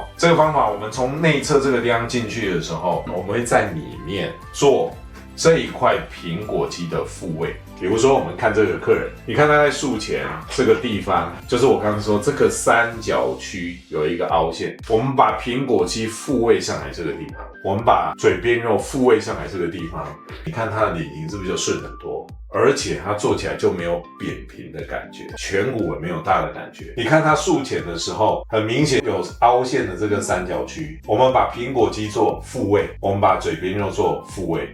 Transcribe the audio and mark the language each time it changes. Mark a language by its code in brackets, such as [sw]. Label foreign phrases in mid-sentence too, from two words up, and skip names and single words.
[zh] 這個方法我們從內側這個地方進去的時候，我們會在裡面做這一塊蘋果肌的復位。比如說，我們看這個客人，你看他在術前這個地方，就是我剛剛說這個三角區有一個凹陷，我們把蘋果肌復位上來這個地方，我們把嘴邊肉復位上來這個地方，你看他的臉型是不是就順很多？而且它做起來就沒有扁平的感覺，顴骨也沒有大的感覺。你看它術前的時候，很明顯有凹陷的這個三角區。我們把蘋果肌做復位，我們把嘴邊肉做復位。